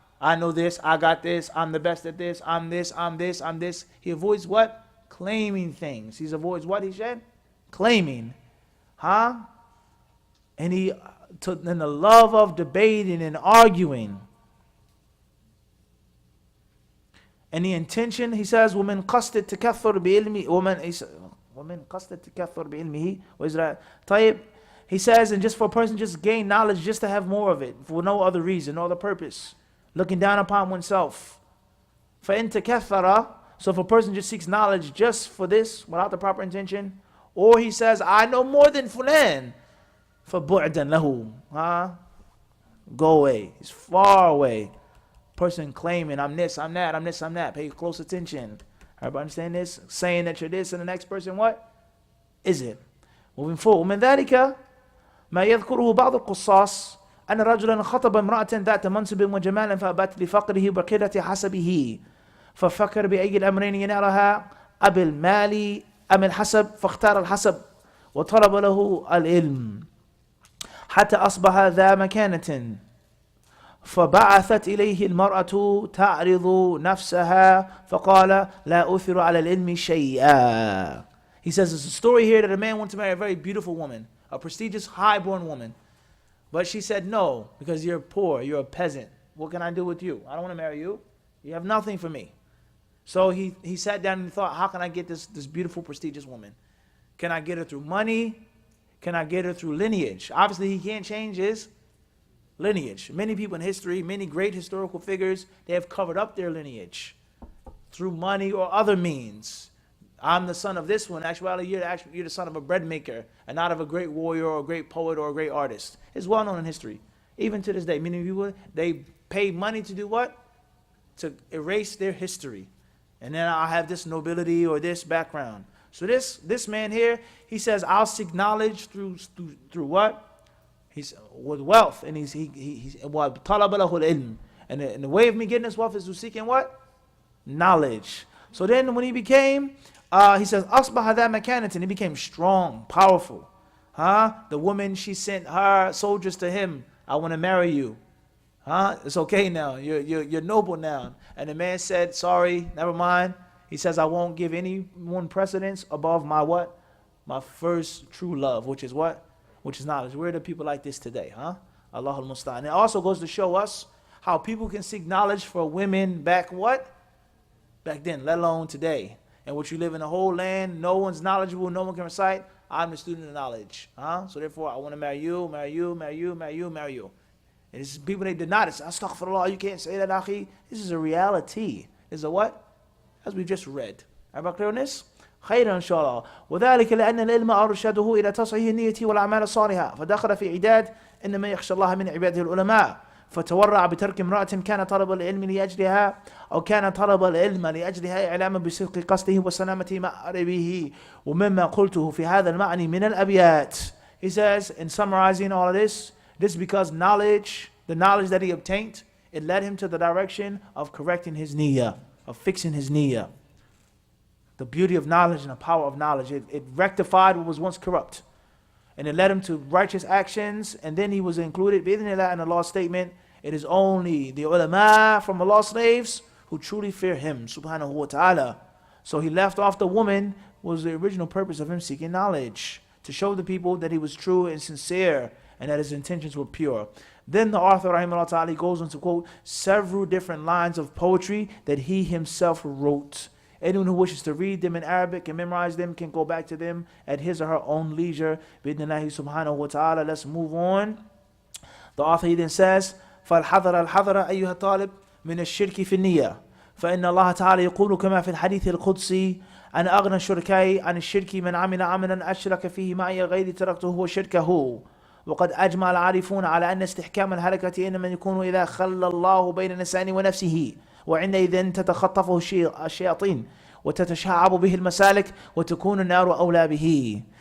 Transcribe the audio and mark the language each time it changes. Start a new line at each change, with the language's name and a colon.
English: I know this, I got this, I'm the best at this, I'm this, I'm this, I'm this. He avoids what? Claiming things. He avoids what he said? Claiming. And he, in the love of debating and arguing. And the intention, he says,
Arabic: وَمِنْ قَصْدِ التَّكَثُّرْ بِعِلْمِهِ وَمِنْ قَصْدِ التَّكَثُّرْ بِعِلْمِهِ وَإِزْرَاء طيب.
English: He says, and just for a person just gain knowledge just to have more of it, for no other reason, no other purpose. Looking down upon oneself.
Arabic: فَإِن تَكَثَّرَ.
English: So if a person just seeks knowledge just for this, without the proper intention, or he says, I know more than fulan,
Arabic: فَبُعْدًا لَهُ.
English: Go away. It's far away. Person claiming, I'm this, I'm that, I'm this, I'm that. Pay close attention. Everybody understand this? Saying that you're this, and the next person, what? Is it? Moving forward.
Arabic: ومن ذلك ما يذكره بعض القصاص أن رجلا خطب امرأة ذات منصب وجمال فأبت لفقره وقلة حسبه ففكر بأي الأمرين ينالها أبي المال أم الحسب فاختار الحسب وطلب له العلم حتى أصبح ذا مكانة فبعثت إليه المرأة تعرض نفسها فقال لا أثر على العلم شيئا.
English: He says there's a story here that a man went to marry a very beautiful woman, a prestigious, high-born woman. But she said, no, because you're poor, you're a peasant. What can I do with you? I don't want to marry you. You have nothing for me. So he sat down and thought, how can I get this beautiful, prestigious woman? Can I get her through money? Can I get her through lineage? Obviously, he can't change his lineage. Many people in history, many great historical figures, they have covered up their lineage through money or other means. I'm the son of this one. Actually, you're the son of a bread maker and not of a great warrior or a great poet or a great artist. It's well known in history. Even to this day, many people, they pay money to do what? To erase their history. And then I'll have this nobility or this background. So this man here, he says, I'll seek knowledge through what? He's with wealth. And he's
Arabic: طَلَبَ لَهُ الْعِلْمِ.
English: And the way of me getting this wealth is through seeking what? Knowledge. So then when he became... he says,
Arabic: أصبح ذا مكانة.
English: He became strong, powerful. The woman, she sent her soldiers to him. I want to marry you. It's okay now. You're noble now. And the man said, sorry, never mind. He says, I won't give anyone precedence above my what? My first true love, which is what? Which is knowledge. Where are the people like this today? Allahul Musta'an. It also goes to show us how people can seek knowledge for women back what? Back then, let alone today. In which you live in a whole land, no one's knowledgeable, no one can recite. I'm the student of knowledge. So therefore, I want to marry you, marry you, marry you, marry you, marry you. And it's people, they deny this. Astaghfirullah, you can't say that, akhi. This is a reality. This is a what? As we just read. Everybody clear on this?
Arabic: خيرا إن شاء الله. وذلك لأن العلم أرشده إلى تصحيح النية والأعمال الصالحة فدخل في عداد إنما يخشى الله من عباده العلماء فتورع بترك امرأة كان طلب العلم لأجلها أو كان طلب العلم لأجلها إعلاما بصدق قصده وسلامة مأربه ومما قلته في هذا المعنى من الأبيات.
English: He says, in summarizing all of this, this is because knowledge, the knowledge that he obtained, it led him to the direction of correcting his niyyah, of fixing his niyyah. The beauty of knowledge and the power of knowledge, it rectified what was once corrupt. And it led him to righteous actions, and then he was included, bi'idhnillah, in Allah's statement, it is only the ulama from Allah's slaves who truly fear him, subhanahu wa ta'ala. So he left off the woman, was the original purpose of him seeking knowledge, to show the people that he was true and sincere, and that his intentions were pure. Then the author, rahimahullah ta'ala, goes on to quote several different lines of poetry that he himself wrote. Anyone who wishes to read them in Arabic and memorize them can go back to them at his or her own leisure. Bidnillahi subhanahu wa ta'ala. Let's move on. The author then says,
Arabic: فَالْحَذَرَ الْحَذَرَ أَيُّهَا الطَّالِبُ مِنَ الشِّرْكِ فِي النِّيَّةِ فإن الله تعالى يقول كما في الحديث القدسي أنا أغنى الشركاء عن الشرك من عمل عملا أشرك فيه معي غيري تركته وشركه وقد أجمع العارفون على أن استحكام الهلكة إنما يكون إذا خلى الله بين الإنسان ونفسه وعندئذ تتخطفه الشياطين وتتشعب به المسالك وتكون النار أولى به.